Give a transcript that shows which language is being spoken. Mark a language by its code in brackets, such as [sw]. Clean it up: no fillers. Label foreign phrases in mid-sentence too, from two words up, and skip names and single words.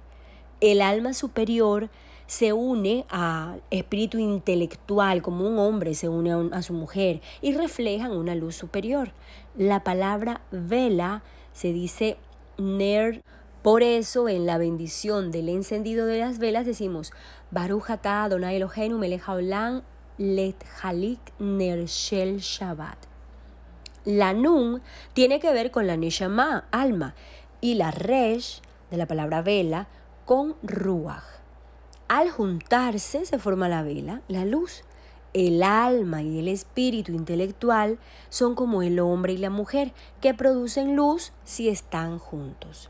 [es] El alma superior se une al espíritu intelectual, como un hombre se une a su mujer, y reflejan una luz superior. La palabra vela se dice ner. Por eso en la bendición del encendido de las velas decimos [he] ברוך אתה אדוני אלוהינו מלך העולם להדליק נר של שבת. [es] La nun tiene que ver con la neshama, alma, y la resh, de la palabra vela, con ruach. Al juntarse se forma la vela, la luz. El alma y el espíritu intelectual son como el hombre y la mujer, que producen luz si están juntos.